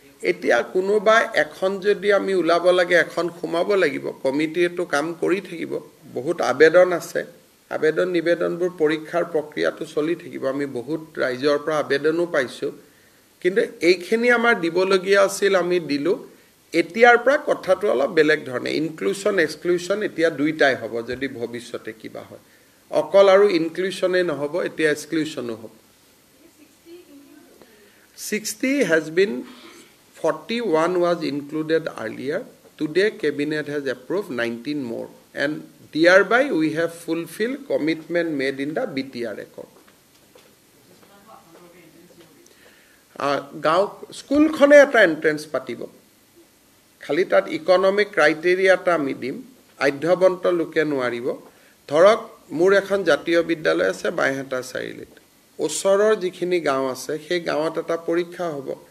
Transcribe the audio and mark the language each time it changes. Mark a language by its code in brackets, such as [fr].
[as] এতিয়া কোনোবা এখন যদি আমি ওলাব লাগে, এখন সোমাব লাগিব, কমিটিটো কাম কৰি থাকিব। বহুত আবেদন আছে, আবেদন নিবেদনবোৰ পৰীক্ষাৰ প্ৰক্ৰিয়াটো চলি থাকিব। আমি বহুত ৰাইজৰ পৰা আবেদনো পাইছোঁ, কিন্তু এইখিনি আমাৰ দিবলগীয়া আছিল, আমি দিলোঁ। এতিয়াৰ পৰা কথাটো অলপ বেলেগ ধৰণে, ইনক্লুশ্যন এক্সক্লুশ্যন এতিয়া দুইটাই হ'ব যদি ভৱিষ্যতে কিবা হয়। অকল আৰু ইনক্লুশ্যনেই নহ'ব, এতিয়া এক্সক্লুশ্যনো হ'ব। [en] 60 has been 41 was included earlier. Today, Cabinet has approved 19 more, and thereby we have fulfilled commitment made in the BTR accord. [as] গাঁও স্কুলখনে এটা এন্ট্ৰেন্স পাতিব খালি তাত ইকনমিক ক্ৰাইটেৰিয়াটা আমি দিম আধ্যবন্ত লোকে নোৱাৰিব ধৰক মোৰ এখন জাতীয় বিদ্যালয় আছে বাইহাটা চাৰিআলিত ওচৰৰ যিখিনি গাঁও আছে সেই গাঁৱত এটা পৰীক্ষা হ'ব